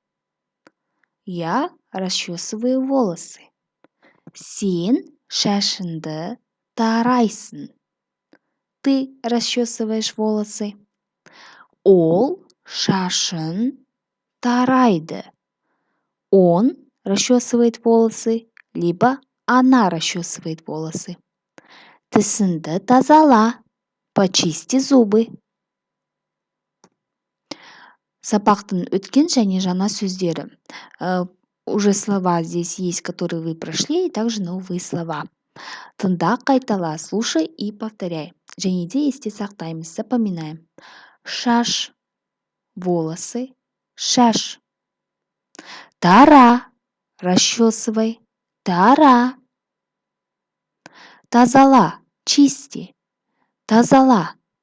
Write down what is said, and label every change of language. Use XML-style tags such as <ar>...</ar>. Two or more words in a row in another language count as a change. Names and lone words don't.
<ru>Я расчесываю волосы.</ru> <kk>Сен шашыңды тарайсың.</kk> <ru>Ты расчесываешь волосы.</ru> <kk>Ол шашын тарайды.</kk> <ru>Он расчесывает волосы, либо она расчесывает волосы.</ru> <kk>Тісіңді тазала.</kk> <ru>Почисти зубы.</ru> <kk>Сабақтың өткен және жаңа сөздері.</kk> <ru>Уже слова здесь есть, которые вы прошли, и также новые слова.</ru> <kk>Тыңда, қайтала,</kk> <ru>слушай и повторяй.</ru> <kk>Және де есте сақтаймыз, запоминаем. Шаш, волосы, шаш. Тара, расчесывай, тара. Тазала, чисти, тазала.</kk>